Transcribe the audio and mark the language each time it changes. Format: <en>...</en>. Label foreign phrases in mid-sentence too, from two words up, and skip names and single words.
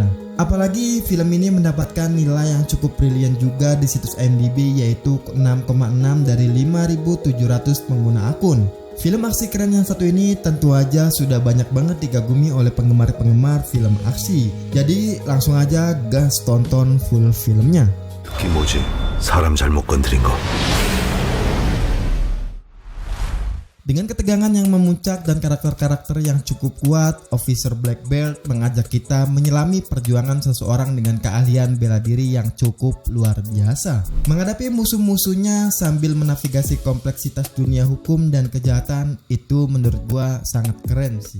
<id>Apalagi film ini mendapatkan nilai yang cukup brilian juga di situs IMDb, yaitu 6,6 dari 5.700 pengguna akun. Film aksi keren yang satu ini tentu aja sudah banyak banget digagumi oleh penggemar-penggemar film aksi. Jadi langsung aja gas tonton full filmnya.</id> <ko>그게 뭐지? 사람 잘못 건드린 거.</ko> <id>Dengan ketegangan yang memuncak dan karakter-karakter yang cukup kuat, Officer Black Belt mengajak kita menyelami perjuangan seseorang dengan keahlian bela diri yang cukup luar biasa. Menghadapi musuh-musuhnya sambil menavigasi kompleksitas dunia hukum dan kejahatan, itu menurut gua sangat keren sih.</id>